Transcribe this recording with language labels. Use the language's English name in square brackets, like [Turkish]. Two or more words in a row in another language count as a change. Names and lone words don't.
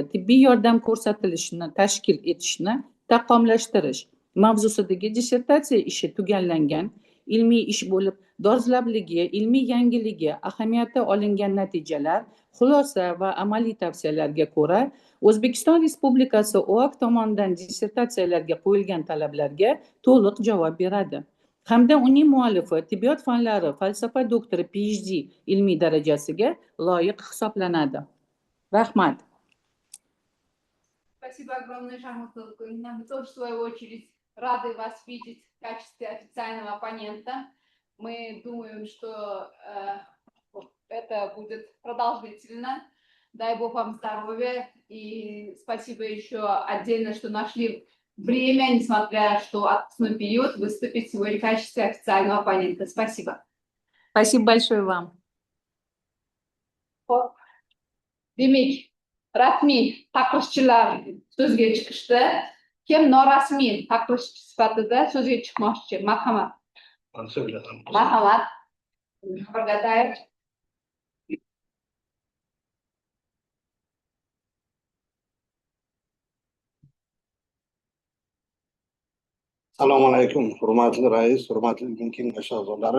[Uzbek] tibbiy yordam ko'rsatilishini tashkil etishni takomillashtirish mavzusidagi dissertatsiya ishi tugallangan ilmiy ish bo'lib, dolzarbligi, ilmiy yangiligi, ahamiyati olingan natijalar, xulosa va amaliy tavsiyalarga ko'ra O'zbekiston Respublikasi OAK tomonidan dissertatsiyalarga qo'yilgan talablarga to'liq javob beradi hamda uning muallifi tibbiyot fanlari falsafa doktori PhD ilmiy darajasiga loyiq hisoblanadi. Rahmat. [Russian] Спасибо огромное, Шахматова Галина. Мы тоже, в свою очередь, рады вас видеть в качестве официального оппонента. Мы думаем, что это будет продолжительно. Дай Бог вам здоровья. И спасибо еще отдельно, что нашли время, несмотря что отпускной период, выступить сегодня в качестве официального оппонента. Спасибо. Спасибо большое вам. [Uzbek] Demek, rasmiy taqdirchilar so'zga chiqishdi. Kim norasmiy taqdirchi sifatida so'zga chiqmoqchi? Marhamat. Marhamat. Birgadayev. Assalomu alaykum, hurmatli rais, hurmatli kengash a'zolari.